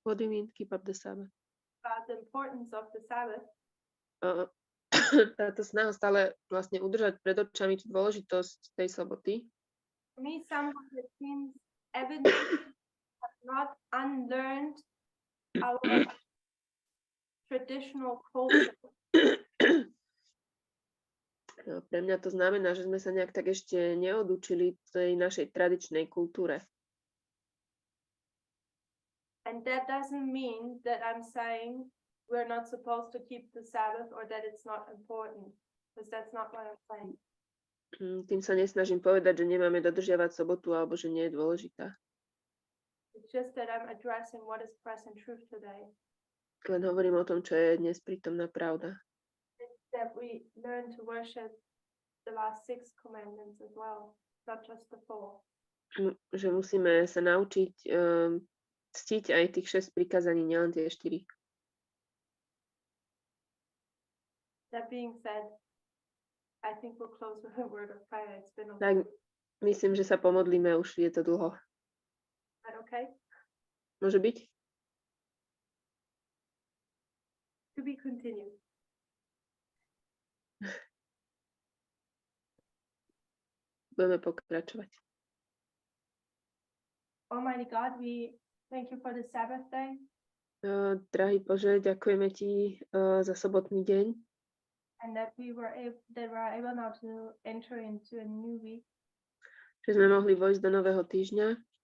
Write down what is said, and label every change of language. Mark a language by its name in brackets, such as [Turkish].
[English] What do you mean, keep up the Sabbath? about the importance of the Sabbath [Slovak] Táto snaha stále vlastne udržať pred očami tú dôležitosť tej soboty. [English] for me somehow it seems evident have not unlearned our traditional culture. [Slovak] No, pre mňa to znamená, že sme sa nejak tak ešte neodučili tej našej tradičnej kultúre. [English] And that doesn't mean that I'm saying we're not supposed to keep the Sabbath or that it's not important, because that's not what I'm saying. [Slovak] Tým sa nesnažím povedať, že nemáme dodržiavať sobotu alebo že nie je dôležitá. [English] It's just that I'm addressing what is present truth today. [Slovak] Len hovorím o tom, čo je dnes prítomná pravda. [English] It's that we learn to worship the last 6 commandments as well, not just the 4. [Slovak] Že musíme sa naučiť ctiť aj tých 6 prikázaní, nielen tie 4. [English] That being said, I think we'll close with a word of prayer. It's been a [Slovak] Tak myslím, že sa pomodlíme, už je to dlho. [English] Is that okay? [Slovak] Môže byť? [English] To be continued. [Slovak] Budeme pokračovať. [English] Almighty God, we thank you for the Sabbath day. [Slovak] Drahý Bože, ďakujeme Ti za sobotný deň, [English] And that we were able now to enter into a new week. [Slovak] že sme mohli vojsť do nového týždňa.